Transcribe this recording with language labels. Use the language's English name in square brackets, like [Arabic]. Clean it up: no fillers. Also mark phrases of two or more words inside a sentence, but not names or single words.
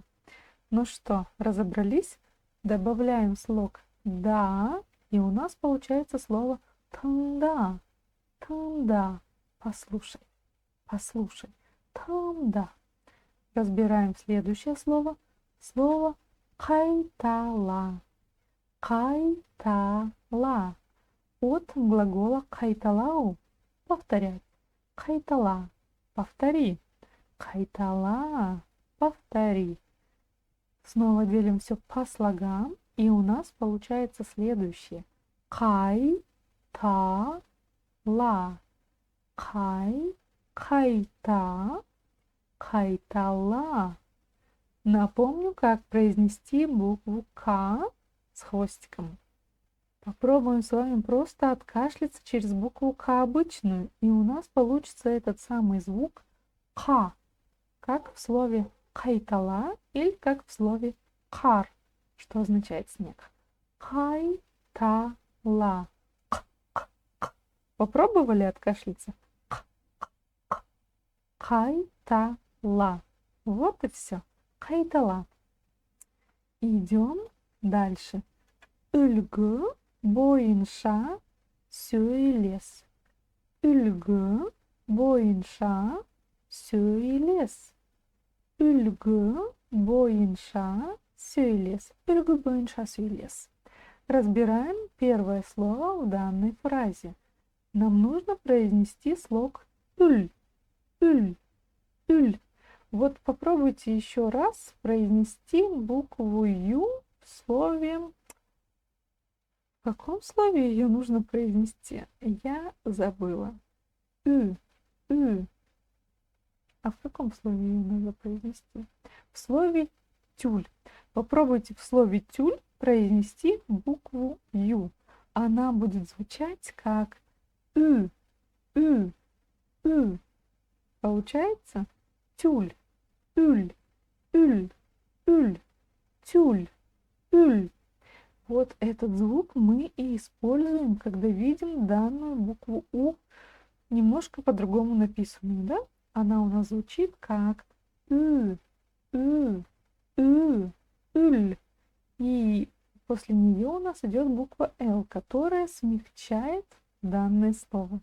[Russian] Ну что, разобрались? Добавляем слог «да», и у нас получается слово «тыңда». [Kazakh] Тыңда. [Russian] Послушай. Послушай. [Kazakh] Тыңда. [Russian] Разбираем следующее слово. [Kazakh] Слово «қайтала». Қайтала. [Russian] От глагола «қайталау» — повторять. [Kazakh] Қайтала. Повтори. Қайтала. [Russian] Повтори. Снова делим все по слогам, и у нас получается следующее. [Kazakh] Қайтала. Қайта. Қайтала. [Russian] Напомню, как произнести букву «к» с хвостиком. Попробуем с вами просто откашляться через букву «к» обычную, и у нас получится этот самый звук «ка», как в слове «қайтала» или как в слове «қар», что означает снег. [Kazakh] Қайтала. [Russian] Попробовали откашляться? [Kazakh] Қайтала. Кайтала. [Russian] Вот и все. Кайтала. Идем дальше. [Kazakh] Үлгі бойынша сөйлес. Үлгі бойынша сөйлес. Үлгі бойынша сөйлес. Үлгі бойынша сөйлес. [Russian] Разбираем первое слово в данной фразе. Нам нужно произнести слог «үль». [Kazakh] «Үль». «Үль». [Russian] Вот попробуйте еще раз произнести букву «ю» в слове. В каком слове ее нужно произнести? Я забыла. «Ü». «Ü». А в каком слове ее надо произнести? В слове «тюль». Попробуйте в слове «тюль» произнести букву «ю». Она будет звучать как «ü». «Ü». «Ü». Получается тюль. [Kazakh] «Үль». «Үль». «Үль». Тюль. «Үль». [Russian] Вот этот звук мы и используем, когда видим данную букву «у» немножко по-другому написанную, да? Она у нас звучит как «ü», «ü», «ü», «үль». И после нее у нас идет буква «л», которая смягчает данное слово.